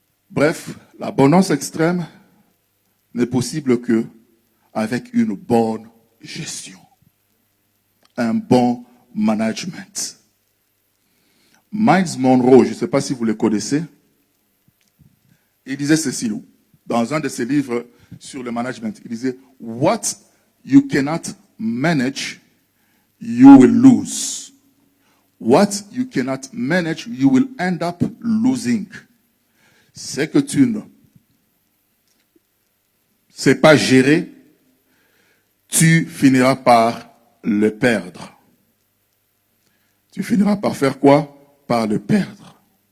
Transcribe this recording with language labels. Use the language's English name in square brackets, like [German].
[French] Bref, l'abondance extrême n'est possible que avec une bonne gestion. Un bon management. Miles Monroe, je ne sais pas si vous le connaissez, il disait ceci dans un de ses livres sur le management. Il disait, [English] what you cannot manage, you will lose. What you cannot manage, you will end up losing. [French] C'est que tu ne sais pas gérer, tu finiras par le perdre. Tu finiras par faire quoi? Par le perdre.